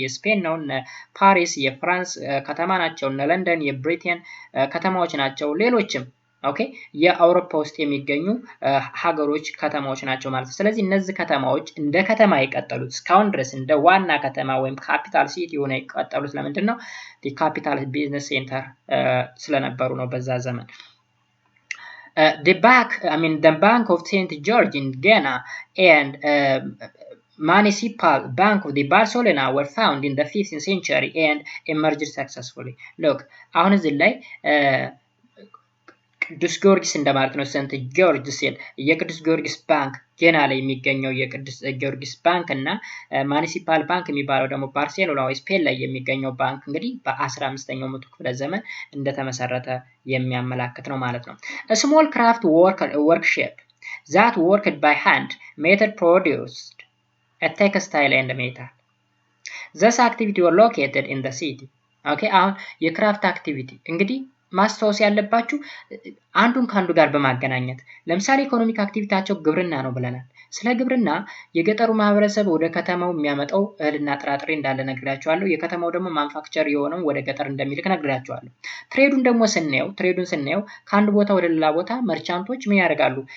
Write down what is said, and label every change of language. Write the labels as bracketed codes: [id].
[am] የስፔን ነው። ፓሪስ የፍራንስ ከተማ ናቸው። ለንደን የብሪቴን ከተማዎች ናቸው። ሌሎችም ኦኬ የአውሮፓ ውስጥ የሚገኙ ሀገሮች ከተማዎች ናቸው ማለት ነው። ስለዚህ እነዚህ ከተማዎች እንደ ከተማ የቀጠሉት እስካሁን ድረስ እንደ ዋና ከተማ ወይም ካፒታል ሲቲ ሆነ የቀጠሉት ለምንድን ነው? ካፒታል ቢዝነስ ሴንተር ስለነበሩ ነው በዛ ዘመን። [en] The Bank of St. George in Ghana and Municipal Bank of the Barcelona were found in the 15th century and emerged successfully. Look, [am] አሁን እዚህ ላይ ቅዱስ ጊዮርጊስ እንደማለት ነው። ሴንት ጆርጅ ሲል የቅዱስ ጊዮርጊስ ባንክ ገና ላይ የሚገኘው የቅዱስ ጊዮርጊስ ባንክ እና ሙኒሲፓል ባንክ የሚባለው ደግሞ ባርሴሎና ወይ ስፔን ላይ የሚገኘው ባንክ እንግዲህ በ15ኛው መቶ ክፍለ ዘመን እንደተመሰረተ የሚያመላክት ነው ማለት ነው። [en] A small craft workshop that worked by hand, metal produced a textile and metal. This activity were located in the city. [am] Okay, አሁን የክራፍት አክቲቪቲ እንግዲህ ማስታወስ ያለባችሁ አንዱን ካንዱ ጋር በማገናኘት ለምሳሌ ኢኮኖሚክ አክቲቪቲያቸው ግብርና ነው ብለናል። ስለ ግብርና የገጠሩ ማህበረሰብ ወደ ከተማው የሚያመጣው እህልና ጥራጥሬ እንዳለ ነግራችኋለሁ። የከተማው ደግሞ ማኑፋክቸር የሆነው ወደ ገጠር እንደሚልክ ነግራችኋለሁ። ትሬዱን ደግሞ ስናየው ከአንድ ቦታ ወደ ሌላ ቦታ መርቻንቶች ምን ያደርጋሉ?